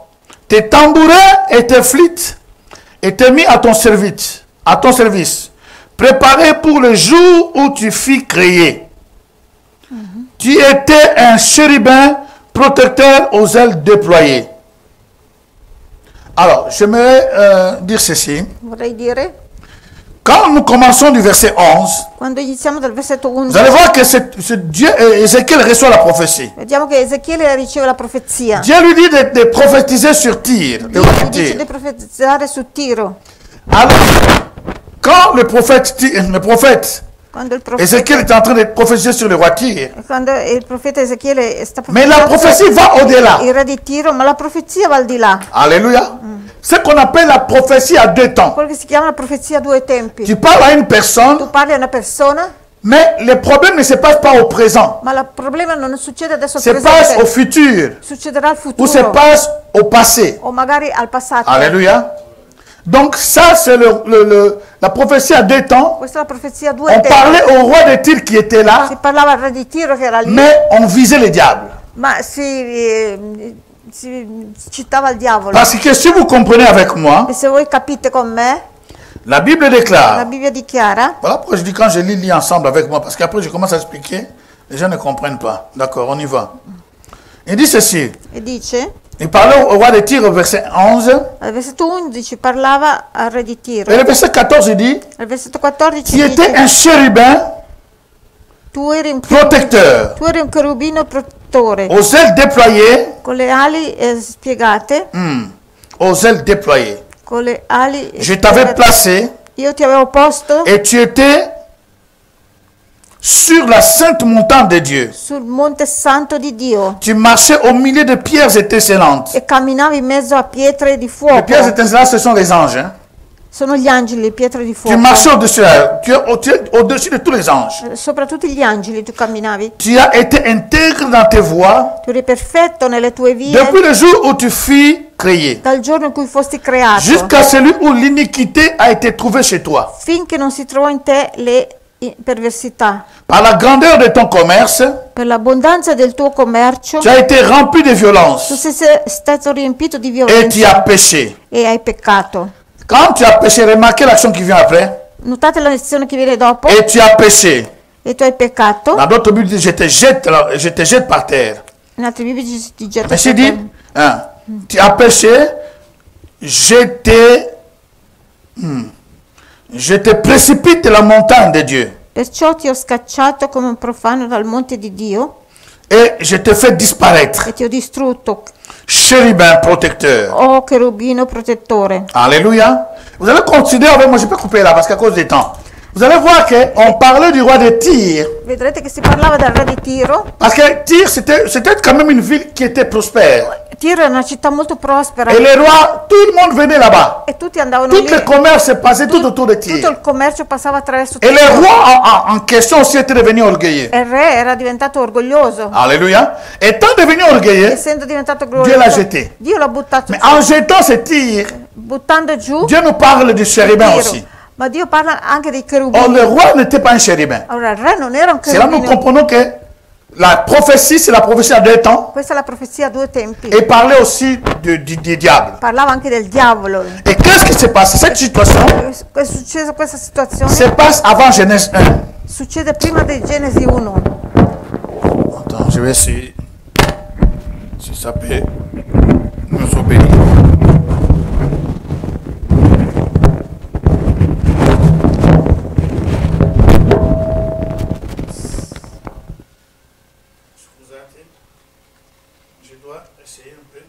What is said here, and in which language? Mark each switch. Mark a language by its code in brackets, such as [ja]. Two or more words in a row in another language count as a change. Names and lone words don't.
[fr] Tes tambourins et tes flûtes étaient mis à ton service, préparés pour le jour où tu fus créé. Tu étais un chérubin protecteur aux ailes déployées. Alors, j'aimerais dire ceci. [it] Vorrei dire, [fr] Quand nous commençons du verset 11, [it] quando iniziamo dal versetto [fr] vous [it] 11, [fr] allez voir que ce Dieu, Ézéchiel reçoit la prophétie. [it] vediamo che Ezechiele riceve la profezia. [fr] Dieu lui dit de prophétiser sur Tyr. [it] Dio gli dice di profetizzare su Tiro. [fr] Alors, quand le prophète [it] Quando il profeta, [fr] Ézéchiel est en train de prophétiser sur le roi Tyr, [it] quando il profeta Ezechiele sta [fr] mais la prophétie va au-delà. [it] il re di Tiro, ma la profezia va al di là. [fr] Alléluia. Ce qu'on appelle la prophétie à deux temps. [it] Quello che si chiama la profezia a due tempi. [fr] Tu parles à une personne, [it] Tu parli a una persona, [fr] mais le problème ne se passe pas au présent. [it] ma il problema non succede adesso al [fr] Se passe au [it] presente, [fr] futur. [it] succederà al [fr] Ou se [it] futuro [fr] passe au passé. [it] o magari al passato. [fr] Alléluia. Donc ça, c'est la prophétie à deux temps. [it] Questa è la profezia a due [fr] On [it] tempi. [fr] parlait au roi de Tyr qui était là, [it] Si parlava al re di Tiro che era lì, [fr] mais on visait le diable. [it] ma si citava il diavolo. [fr] Parce que si vous comprenez avec moi, [it] E se voi capite con me, [fr] la Bible [it] la [fr] déclare. [it] Bibbia dichiara, [fr] Voilà pourquoi je dis quand je lis ensemble avec moi, parce qu'après je commence à expliquer, les gens ne comprennent pas. D'accord, on y va. Il dit ceci. [it] e dice, [fr] Il parlait au roi de Tyr au verset 11. [it] al versetto 11 parlava al re di Tiro. [fr] Et le verset 14, il dit, [it] Al versetto 14 [fr] tu étais [it] dice, [fr] un chérubin [it] tu eri un [fr] protecteur, [it] cherubino protettore, [fr] aux ailes déployées, [it] con le ali spiegate, [fr] aux ailes déployées. [it] con le ali [fr] Je t'avais [it] spiegate. [fr] placé [it] Io ti avevo posto [fr] et tu étais sur la sainte montagne de Dieu. [it] sul monte santo di Dio [fr] Tu marchais au milieu de pierres étincelantes. [it] e camminavi in mezzo a pietre di [fr] Les [it] fuoco. [fr] pierres étincelantes, ce sont les anges. Hein? [it] Sono gli angeli, le pietre di [fr] Tu [it] fuoco. [fr] marchais au-dessus, tu es au-dessus de tous les anges. [it] Sopra tutti gli angeli tu camminavi. [fr] Tu as été intègre dans tes voies [it] Tu eri perfetto nelle tue vie [fr] depuis le jour où tu fus créé, [it] dal giorno in cui fosti creato, [fr] jusqu'à celui où l'iniquité a été trouvée chez toi. [it] finché non si trovò in te le perversità. [fr] Par la grandeur de ton commerce, [it] Per l'abbondanza del tuo commercio, [fr] tu as été rempli de [it] tu [fr] violence [it] sei stato riempito di [fr] et tu [it] violenza [fr] as péché. [it] e hai peccato. [fr] Quand tu as péché, remarquez l'action qui vient après. [it] Notate la lezione che viene dopo? [fr] Et tu as péché. [it] E tu hai peccato. [fr] Dans d'autres Bibles, je te jette par terre. [it] In altri biblici ti getta [fr] Mais c'est [it] per [fr] dit, [it] terra. [fr] hein, tu as péché, je te précipite de la montagne de Dieu [it] Perciò ti ho scacciato come un profano dal monte di Dio [fr] et je te fais disparaître. [it] e ti ho distrutto, [fr] Chérubin protecteur. [it] o cherubino protettore. [fr] Alléluia. Vous allez considérer avec moi, je peux couper là parce qu'à cause du temps. Vous allez voir qu'on parlait du roi de Tyr. [it] Vedrete che si parlava del re di Tiro. [fr] Parce que Tyr, c'était quand même une ville qui était prospère. [it] Tiro è una città molto prospera [fr] Et les rois, tout le monde venait là-bas. [it] e tutti andavano [fr] Tout [it] lì. [fr] le commerce passait tout autour de [it] Tutto [fr] Tyr. [it] il commercio passava attraverso [fr] Et [it] Tiro. [fr] le roi en question aussi était devenu orgueilleux. [it] E il re era diventato orgoglioso. [fr] Alléluia. Étant devenu orgueilleux, [it] Essendo diventato Dio l'ha orgoglioso, [fr] jeté. [it] Dio l'ha buttato [fr] mais [it] giù. [fr] en jetant ce Tyr, [it] Buttando giù [fr] Dieu nous parle du chérubin [it] Tiro. [fr] aussi. [it] Ma Dio parla anche dei [fr] Or, [it] cherubini. [fr] le roi n'était pas un chérubin. [it] Allora il re non era un [fr] C'est là que nous [it] cherubino. [fr] comprenons que la prophétie, c'est la prophétie à 2 temps. [it] Questa è la profezia a due tempi. [fr] Et parlait aussi du diable. [it] Parlava anche del diavolo. [fr] Et qu'est-ce qui s'est passé? Cette situation [it] È successa questa situazione? [fr] se passe avant Genèse 1. [it] Succede prima di Genesi 1. [fr] Attends, je vais essayer si ça peut nous obéir. Je dois essayer un peu.